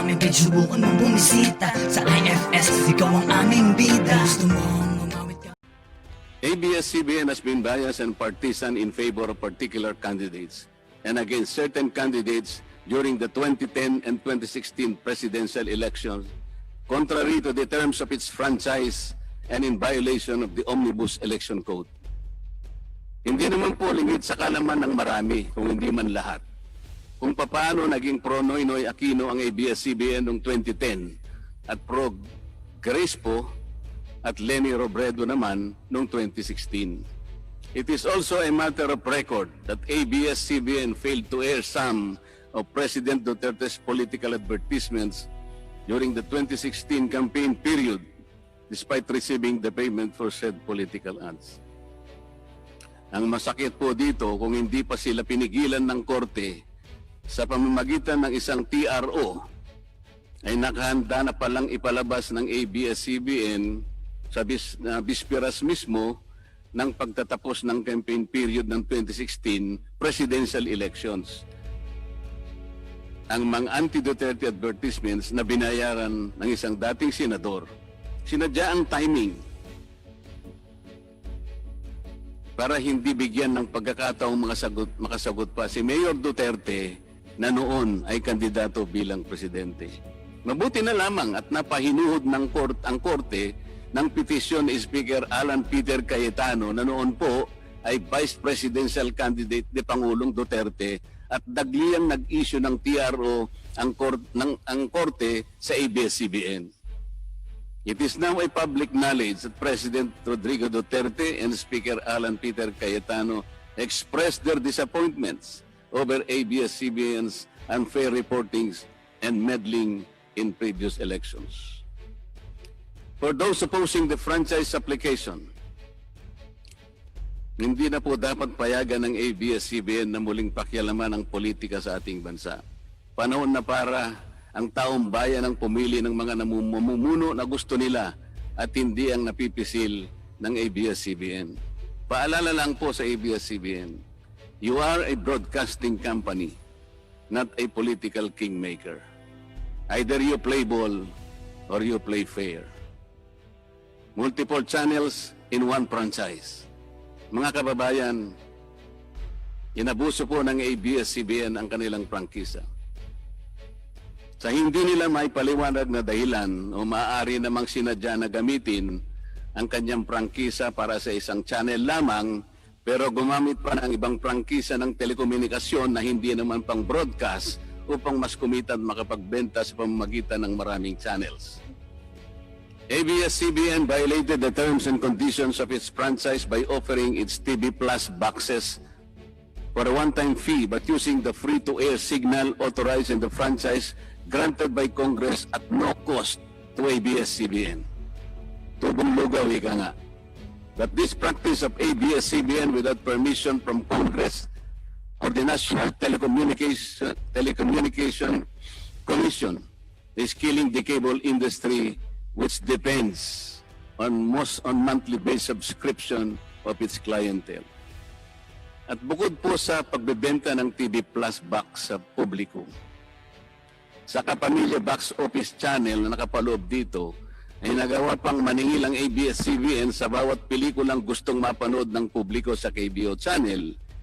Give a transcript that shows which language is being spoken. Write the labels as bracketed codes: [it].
[tl] Kahit subukan mong bumisita sa IFS, ikaw ang aming bida. Gusto mong umawit ka. [en] ABS-CBN has been biased and partisan in favor of particular candidates and against certain candidates during the 2010 and 2016 presidential elections, contrary to the terms of its franchise and in violation of the Omnibus Election Code. [tl] Hindi naman po lingid sa kalaman ng marami, kung hindi man lahat, kung paano naging pro Noynoy Aquino ang ABS-CBN noong 2010 at pro Crespo at Leni Robredo naman noong 2016. [en] It is also a matter of record that ABS-CBN failed to air some of President Duterte's political advertisements during the 2016 campaign period despite receiving the payment for said political ads. [tl] Ang masakit po dito, kung hindi pa sila pinigilan ng korte sa pamamagitan ng isang TRO, ay nakahanda na palang ipalabas ng ABS-CBN sa bisperas mismo ng pagtatapos ng campaign period ng 2016 presidential elections. Ang mga anti-Duterte advertisements na binayaran ng isang dating senador, sinadya ang timing para hindi bigyan ng pagkakataong makasagot pa si Mayor Duterte na noon ay kandidato bilang presidente. Mabuti na lamang at napahinuhod ng ang korte ng petisyon ni Speaker Alan Peter Cayetano na noon po ay Vice Presidential Candidate ni Pangulong Duterte at dagliang nag-issue ng TRO ang korte sa ABS-CBN. [en] It is now a public knowledge that President Rodrigo Duterte and Speaker Alan Peter Cayetano expressed their disappointments over ABS-CBN's unfair reportings and meddling in previous elections. For those opposing the franchise application, [tl] hindi na po dapat payagan ng ABS-CBN na muling pakialaman ang politika sa ating bansa. Panahon na para ang taong bayan ang pumili ng mga namumuno na gusto nila at hindi ang napipisil ng ABS-CBN. Paalala lang po sa [en] ABS-CBN, you are a broadcasting company, not a political kingmaker. Either you play ball or you play fair. Multiple channels in one franchise. [tl] Mga kababayan, inabuso po ng ABS-CBN ang kanilang prangkisa. Sa hindi nila may paliwanag na dahilan o maaari namang sinadya na gamitin ang kanyang prangkisa para sa isang channel lamang, pero gumamit pa ng ibang prangkisa ng telekomunikasyon na hindi naman pang broadcast upang mas kumita at makapagbenta sa pamamagitan ng maraming channels. [en] ABS-CBN violated the terms and conditions of its franchise by offering its TV Plus boxes for a one-time fee but using the free-to-air signal authorized in the franchise granted by Congress at no cost to ABS-CBN. [tl] Tubong lugaw, ika nga. [en] That this practice of ABS-CBN without permission from Congress or the National Telecommunication Commission is killing the cable industry, which depends on monthly based subscription of its clientele. [tl] At bukod po sa pagbebenta ng TV Plus box sa publiko, sa Kapamilya Box Office Channel na nakapaloob dito, ay nagawa pang maningil ang ABS-CBN sa bawat pelikulang gustong mapanood ng publiko sa KBO Channel.